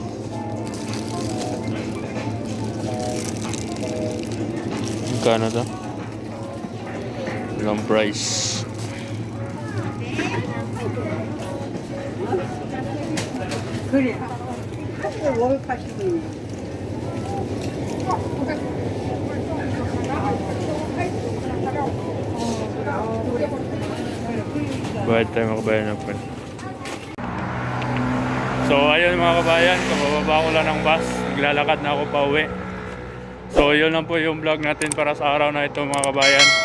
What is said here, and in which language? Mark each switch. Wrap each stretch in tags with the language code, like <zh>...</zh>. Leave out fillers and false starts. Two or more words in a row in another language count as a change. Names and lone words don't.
<tl>Magkano to? Walang price.</tl> <ko>그래. 하루에 월 80원.</ko> <tl>Bayad tayo mga kabayan ng pan. So ayun mga kabayan, kabababa ko lang ng bus. Naglalakad na ako pa uwi. So yun lang po yung vlog natin para sa araw na ito mga kabayan.</tl>